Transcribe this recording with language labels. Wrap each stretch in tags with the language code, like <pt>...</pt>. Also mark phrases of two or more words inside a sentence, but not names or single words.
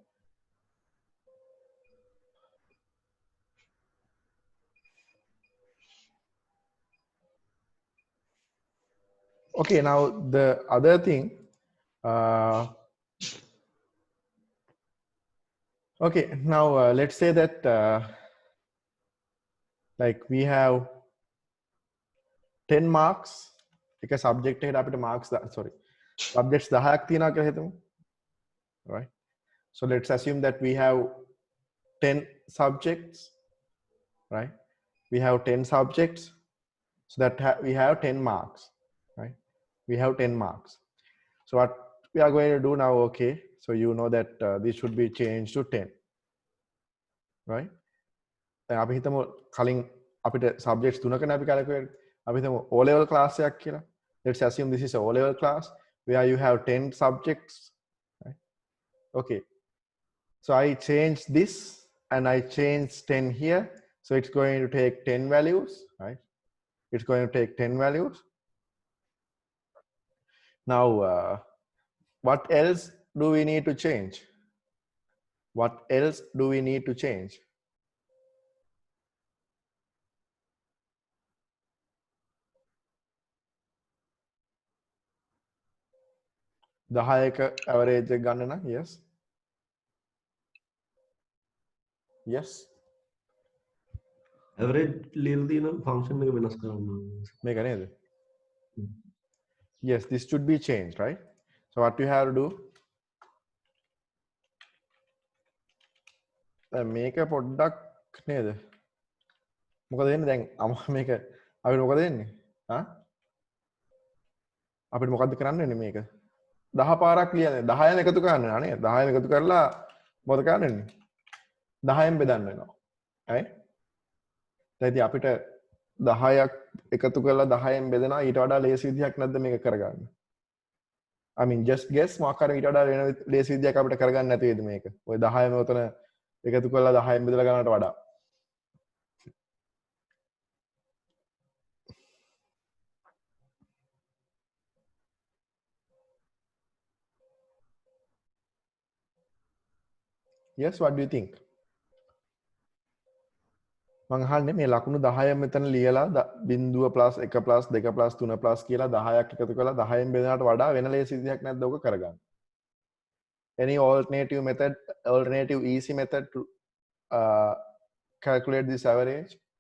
<en>Okay, now the other thing, okay, now let's say that like we have 10 marks</en> <si>එක subject එකට අපිට</si> <en>marks sorry subjects</en> <si>10ක් තියෙනවා කියලා හිතමු.</si> <en>Right? So let's assume that we have 10 subjects, right? We have 10 subjects, so that we have 10 marks, right? We have 10 marks. So what we are going to do now, okay, so you know that this should be changed to 10, right?</en> <si>අපි හිතමු කලින් අපිට subjects 3කනේ අපි calculate. අපි හිතමු</si> <en>O level class</en> <si>එකක් කියලා.</si> <en>Let's assume this is a O level class where you have 10 subjects, right? Okay. So I changed this and I changed 10 here. So it's going to take 10 values, right? It's going to take 10 values. Now, what else do we need to change? What else do we need to change? The higher average</en> <si>ගන්න නම්</si> <en>yes. Yes.</en> <si>average ලියලා තියෙන function එක වෙනස් කරන්න ඕනේ. මේක නේද?</si> <en>Yes, this should be changed, right? So what you have to do?</en> <si>මේක පොඩ්ඩක් නේද? මොකද වෙන්නේ දැන් මේක අපිට මොකද වෙන්නේ? අපිට මොකද්ද කරන්න වෙන්නේ මේක? 10 පාරක් ලියන්නේ 10න් එකතු කරන්න වෙනවා නේද? 10න් එකතු කරලා මොකද කරන්න වෙන්නේ? 10න් බෙදන්න වෙනවා. right? දැන් ඉතින් අපිට 10ක් එකතු කරලා 10න් බෙදනවා ඊට වඩා ලේසි විදිහක් නැද්ද මේක කරගන්න?</si> <en>I mean just guess</en> <si>මොකක් හරි ඊට වඩා වෙන ලේසි විදිහක් අපිට කරගන්න නැති වේද මේක? ඔය 10ම උතන එකතු කරලා 10න් බෙදලා ගන්නට වඩා.</si> <en>Yes, what do you think?</en> <si>මං අහන්නේ මේ ලකුණු 10 මෙතන ලියලා 0 + 1 + 2 + 3 + කියලා 10ක් එකතු කරලා 10න් බෙදනට වඩා වෙන ලේසි විදිහක් නැද්ද ඔක කරගන්න?</si> <en>Any alternative method, alternative easy method to calculate this average?</en>